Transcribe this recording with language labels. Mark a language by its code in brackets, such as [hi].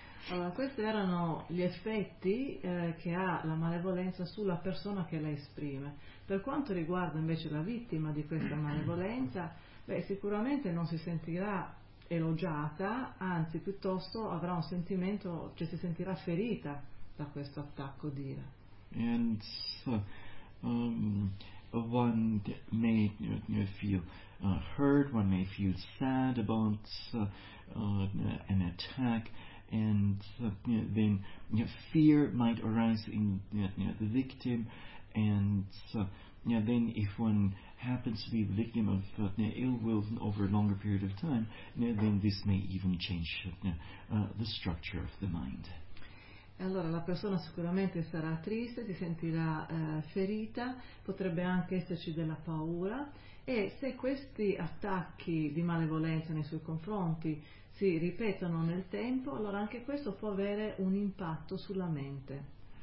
[it] Allora, questi erano gli effetti che ha la malevolenza sulla persona che la esprime. Per quanto riguarda invece la vittima di questa malevolenza, beh, sicuramente non si sentirà elogiata, anzi piuttosto avrà un sentimento, cioè si sentirà ferita da questo attacco di ira. [en] And so, one may feel hurt, one may feel sad about an attack, and then fear might arise in the victim, and then if one happens to be the victim of ill will over a longer period of time, then this may even change the structure of the mind. [it] Allora la persona sicuramente sarà triste, si sentirà ferita, potrebbe anche esserci della paura, e se questi attacchi di malevolenza nei suoi confronti si ripetono nel tempo, allora anche questo può avere un impatto sulla mente.